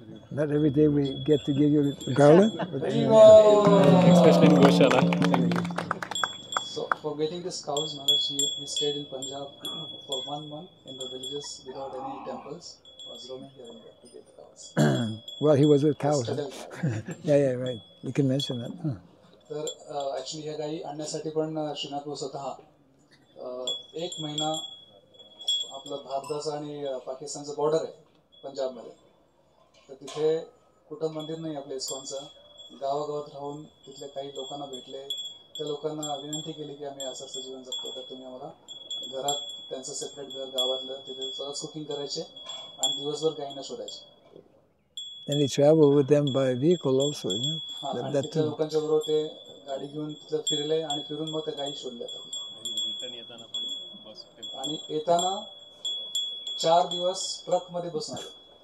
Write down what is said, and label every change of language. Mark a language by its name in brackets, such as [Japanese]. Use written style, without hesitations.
[English] Not every day we get to give you garland. But Especially in Goshala. So for getting these cows, Maharaj, he stayed in Punjab for 1 month in the villages without any temples. Was roaming here and there to get the cows. Well, he was with cows. Yeah, right. You can mention that. [Marathi] तर actually ह्या गायी आणण्यासाठी पण श्रीनाथ भाऊ स्वतः 1 महिना आपलं भारताचं आणि पाकिस्तानचं बॉर्डर आहे पंजाबमध्ये तर तिथे कुठं मंदिर नाही आपल्या इस्कॉनचं गावागावात राहून तिथल्या काही लोकांना भेटले त्या लोकांना विनंती केली की आम्ही असं असं जीवन जगतो, तर तुम्ही आम्हाला घरात त्यांचं सेपरेट घर गावातलं तिथे सगळंच कुकिंग करायचे आणि दिवसभर गायींना शोधायचे. [English] And he traveled with them by vehicle also, you know. [Marathi] हा, आणि [English] That [Marathi] तिथल्या [English] too. [Marathi] लोकांच्या बरोबर ते गाडी घेऊन तिथं फिरले आणि फिरून मग त्या गायी शोधल्या. रिटर्न येताना पण बस आणि येताना 4 दिवस ट्रक मध्ये बसून आले,